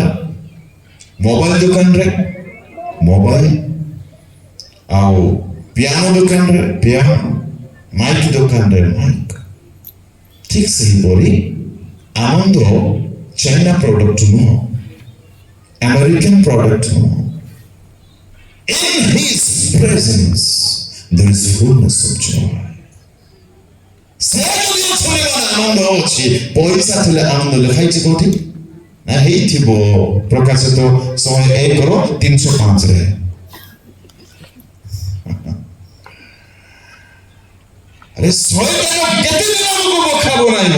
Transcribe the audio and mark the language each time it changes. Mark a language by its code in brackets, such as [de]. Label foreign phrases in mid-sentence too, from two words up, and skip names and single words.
[or] ମୋବାଇଲ ଦୋକାନରେ ମୋବାଇଲ, ଆଉ ପିଆନୋ ଦୋକାନରେ ପିଆନୋ, ମାଇକ ଦୋକାନରେ ମାଇକ। ଠିକ ସେହିପରି ଆନନ୍ଦ [en] China product [or] ନୁହଁ, [en] American product [or] ନୁହଁ। [en] In His presence there is fullness of joy. [or] ସେ ଯଦି ଅଛନ୍ତି ମାନେ ଆନନ୍ଦ ଅଛି। ପଇସା ଥିଲେ ଆନନ୍ଦ ଲେଖାଇଛି କୋଉଠି ନା ହେଇଥିବ ପ୍ରକାଶିତ 101:305 ଆରେ ଶୈତାନ କେତେ ଦିନ ଆମକୁ ବୋକା ବନାଇବ?